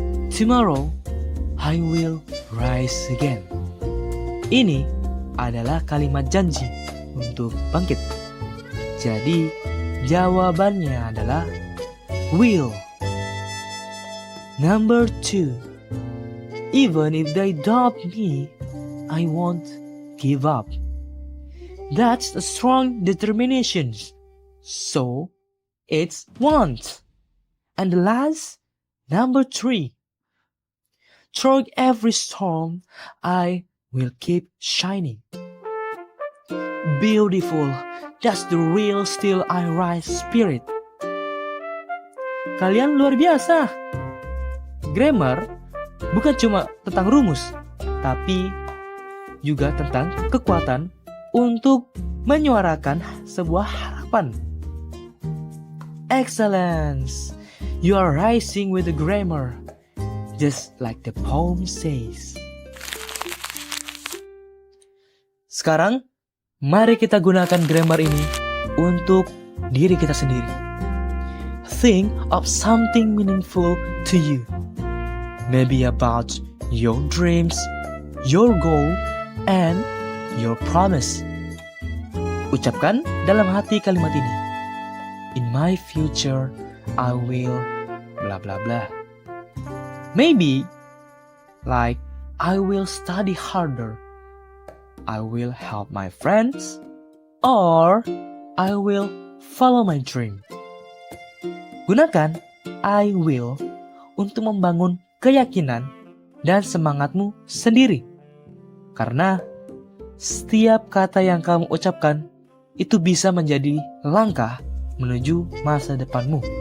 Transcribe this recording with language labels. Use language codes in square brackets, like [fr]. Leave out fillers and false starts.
[en] Tomorrow, I will rise again. [id] Ini adalah kalimat janji untuk bangkit. Jadi, jawabannya adalah will. [en] Number 2. Even if they doubt me, I won't give up. That's a strong determination. So, it's want. And the last, number 3. Through every storm, I will keep shining. Beautiful. That's the real still I rise spirit. [id] Kalian luar biasa. Grammar bukan cuma tentang rumus, tapi juga tentang kekuatan untuk menyuarakan sebuah harapan. [en] Excellence! You are rising with the grammar, just like the poem says. [id] Sekarang, mari kita gunakan grammar ini untuk diri kita sendiri. [en] Think of something meaningful to you. Maybe about your dreams, your goal, and your promise. [id] Ucapkan dalam hati kalimat ini. [en] In my future, I will blah blah blah. Maybe like I will study harder. I will help my friends, or I will follow my dream. [id] Gunakan I will untuk membangun keyakinan dan semangatmu sendiri. Karena setiap kata yang kamu ucapkan itu bisa menjadi langkah menuju masa depanmu.